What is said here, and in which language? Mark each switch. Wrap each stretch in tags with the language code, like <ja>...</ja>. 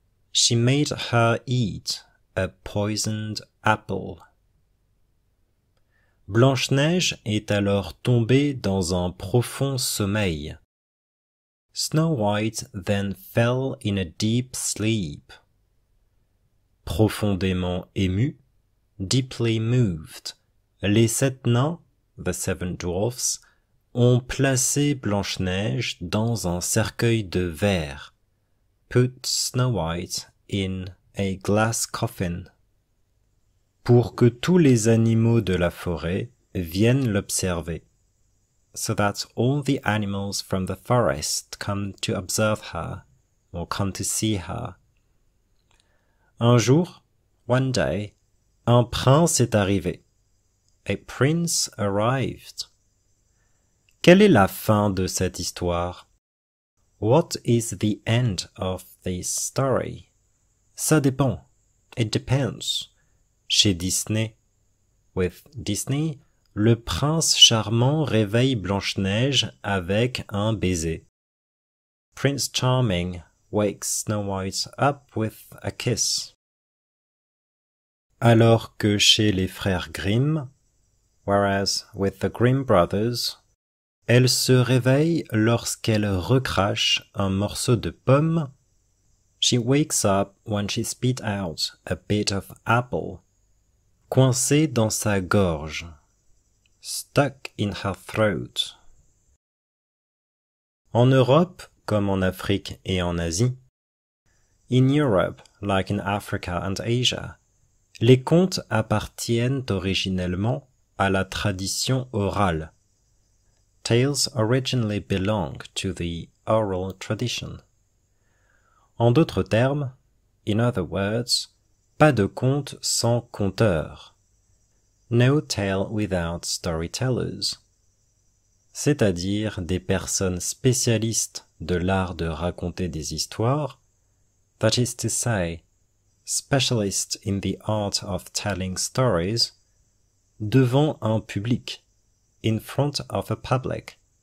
<en>She made her eat a poisoned apple.</en> <fr>Blanche-Neige est alors tombée dans un profond sommeil.</fr> <en>Snow White then fell in a deep sleep.</en> <fr>Profondément ému,</fr> <en>deeply moved,</en> <fr>les 7 nains,</fr> <en>the 7 dwarfs,</en> <fr>ont placé Blanche-Neige dans un cercueil de verre.</fr> <en>Put Snow White in a glass coffin.</en> <fr>Pour que tous les animaux de la forêt viennent l'observer,</fr> <en>so that all the animals from the forest come to observe her, or come to see her.</en> <fr>Un jour,</fr> <en>one day,</en> <fr>un prince est arrivé.</fr> <en>A prince arrived.</en> <fr>Quelle est la fin de cette histoire?</fr> <en>What is the end of this story?</en> <fr>Ça dépend.</fr> <en>It depends.</en> <fr>Chez Disney,</fr> <en>with Disney,</en> <fr>le prince charmant réveille Blanche-Neige avec un baiser.</fr> <en>Prince Charming wakes Snow White up with a kiss.</en> <fr>Alors que chez les frères Grimm,</fr> <en>whereas with the Grimm brothers,</en> <fr>elle se réveille lorsqu'elle recrache un morceau de pomme.</fr> <en>She wakes up when she spit out a bit of apple.</en> <fr>Coincé dans sa gorge.</fr> <en>Stuck in her throat.</en> <fr>En Europe, comme en Afrique et en Asie.</fr> <en>In Europe, like in Africa and Asia,</en> <fr>les contes appartiennent originellement à la tradition orale.</fr> <en>Tales originally belong to the oral tradition.</en> <fr>En d'autres termes,</fr> <en>in other words,</en> <fr>pas de conte sans conteur.</fr> <en>No tale without storytellers.</en> <fr>C'est-à-dire des personnes spécialistes de l'art de raconter des histoires,</fr> <en>that is to say, specialists in the art of telling stories,</en> <fr>devant un public,</fr> <en>in front of a public.</en>